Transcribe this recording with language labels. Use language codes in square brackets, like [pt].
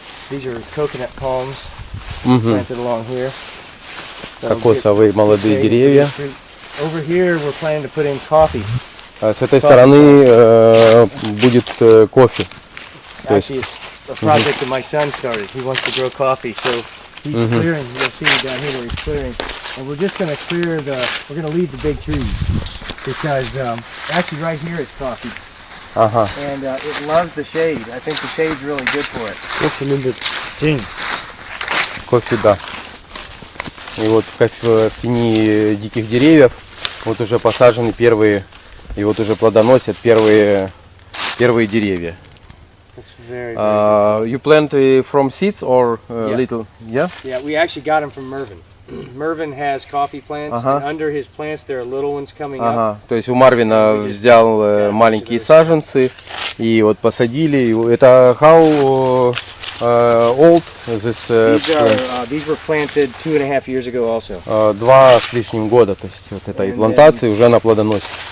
[en] These are coconut palms [ru] Мгм. [en] planted along here. That'll get [ru] Кокосовые молодые [en] shade for [ru] деревья. [en] this tree. Over here, we're planning to put in coffee. [ru] А с этой стороны будет кофе. То есть [en] Actually, it's a project that my son started. He wants to grow coffee, so he's clearing. You'll see down here where he's clearing, and we're just going to clear the. We're going to leave the big trees because actually right here it's coffee, [ru] ага. [en] and it loves the shade. I think the shade's really good for it. [ru] Кофе любит тень. Кофе, да. И вот в тени диких деревьев вот уже посажены первые, и вот уже плодоносят первые деревья. [en] It's very. You plant from seeds or Yeah. little? Yeah. Yeah, we actually got them from Mervin. Mervin has coffee plants, and under his plants there are little ones coming up. [ru] Ага. То есть у Марвина взял маленькие саженцы и вот посадили. И это [en] how old this? These were planted 2.5 years ago also. [ru] 2 с лишним года. То есть вот этой плантации уже на плодоносит.